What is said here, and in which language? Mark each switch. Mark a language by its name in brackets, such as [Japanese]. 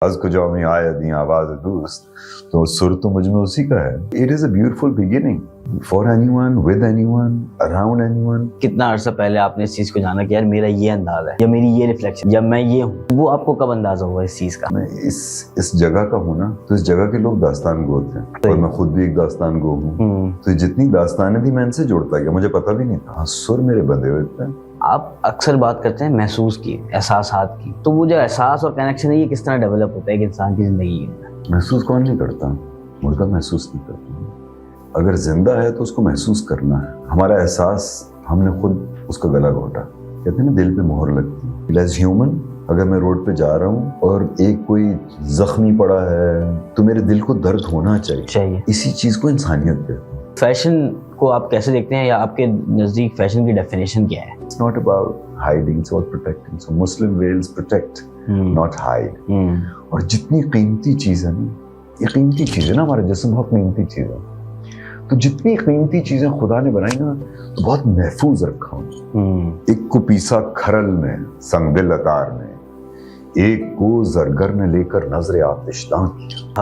[Hindi] आवाज को जो हमें आया दी आवाज दोस्त, तो सुर तो मुझ में उसी का है. [English] It is a beautiful beginning for anyone, with anyone, around anyone. [Hindi] कितना अर्सा पहले आपने इस चीज को जाना कि यार मेरा ये अंदाज है या मेरी ये रिफ्लेक्शन या मैं ये हूँ, वो आपको कब अंदाजा हुआ इस चीज का? मैं इस जगह का हूँ ना, तो इस जगह के लोग दास्तान गो थे और मैं खुद भी एक दास्तान गो हूँ. तो जितनी दास्तानें थी मैं इनसे जोड़ता गया, मुझे पता भी नहीं था. सुर मेरे बंधे हुए थे. आप अक्सर बात करते हैं महसूस की, एहसासात की, तो वो जो एहसास और कनेक्शन है ये किस तरह डेवलप होता है एक इंसान की जिंदगी में? महसूस कौन नहीं करता? मुर्दा महसूस नहीं करता. अगर जिंदा है तो उसको महसूस करना है. हमारा एहसास हमने खुद उसका गला घोटा. कहते हैं ना दिल पे मोहर लगती है. एज ह्यूमन अगर मैं रोड पे जा रहा हूँ और एक कोई जख्मी पड़ा है तो मेरे दिल को दर्द होना चाहिए. इसी चीज को इंसानियत कहते हैं. फैशन को आप कैसे देखते हैं या आपके नजदीक फैशन की डेफिनेशन क्या है? [English] It's not about hiding, it's about protecting. So Muslim veils protect, not hide. [Hindi] और जितनी कीमती चीज है ना, ये कीमती चीज है ना, हमारा जिस्म बहुत कीमती चीज है. तो जितनी कीमती चीजें खुदा ने बनाई ना, तो बहुत महफूज रखा हूँ. एक को पीसा खरल में संगदिल अतार ने, एक को जरगर ने लेकर नजरे आतिशदां किया.